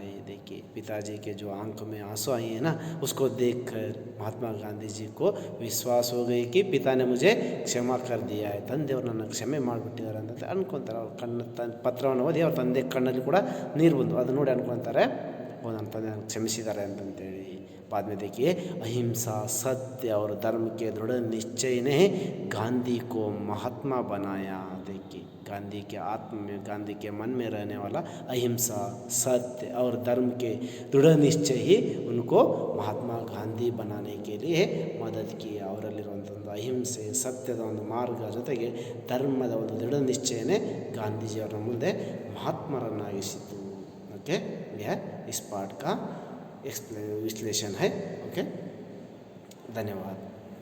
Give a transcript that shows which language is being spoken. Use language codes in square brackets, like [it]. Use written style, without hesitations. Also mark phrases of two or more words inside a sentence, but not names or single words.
[hi] देखिए पिताजी के जो आंखों में आंसू आई है ना, उसको देखकर महात्मा गांधी जी को विश्वास हो गई कि पिता ने मुझे क्षमा कर दिया है. [kn] ತಂದೆಯವರು ನನ್ನ ಕ್ಷಮೆ ಮಾಡಿಬಿಟ್ಟಿದ್ದಾರೆ ಅಂತ ಅನ್ಕೊತಾರೆ. ಅವ್ರ ಪತ್ರವನ್ನು ಓದಿ ಅವ್ರ ತಂದೆ ಕಣ್ಣಲ್ಲಿ ಕೂಡ ನೀರು ಬಂದು ಅದು ನೋಡಿ ಅನ್ಕೊತಾರೆ, ಓ ನನ್ನ ತಂದೆ ನನಗೆ ಕ್ಷಮಿಸಿದ್ದಾರೆ ಅಂತಂತೇಳಿ. [hi] बाद में देखिए अहिंसा, सत्य और धर्म के दृढ़ निश्चय ने गांधी को महात्मा बनाया. देखिए गांधी के आत्म में, गांधी के मन में रहने वाला अहिंसा, सत्य और धर्म के दृढ़ निश्चय ही उनको महात्मा गांधी बनाने के लिए मदद किया. [kn] ಅವರಲ್ಲಿರುವಂಥ ಒಂದು ಅಹಿಂಸೆ, ಸತ್ಯದ ಒಂದು ಮಾರ್ಗ ಜೊತೆಗೆ ಧರ್ಮದ ಒಂದು ದೃಢ ನಿಶ್ಚಯನೇ ಗಾಂಧೀಜಿಯವರ ಮುಂದೆ ಮಹಾತ್ಮರನ್ನಾಗಿಸಿತು. [hi] ओके, यह इस पाठ का विश्लेषण है. ओके, धन्यवाद.